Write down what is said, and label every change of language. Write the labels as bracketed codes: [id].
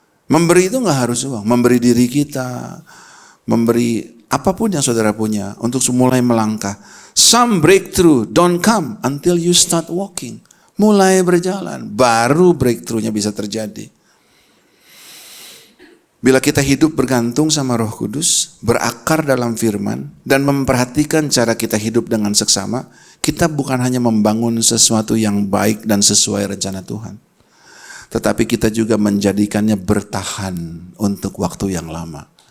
[id] Memberi itu nggak harus uang. Memberi diri kita, memberi apapun yang saudara punya untuk mulai melangkah. [en] Some breakthrough don't come until you start walking. [id] Mulai berjalan, baru breakthrough-nya bisa terjadi. Bila kita hidup bergantung sama Roh Kudus, berakar dalam firman, dan memperhatikan cara kita hidup dengan seksama, kita bukan hanya membangun sesuatu yang baik dan sesuai rencana Tuhan, tetapi kita juga menjadikannya bertahan untuk waktu yang lama.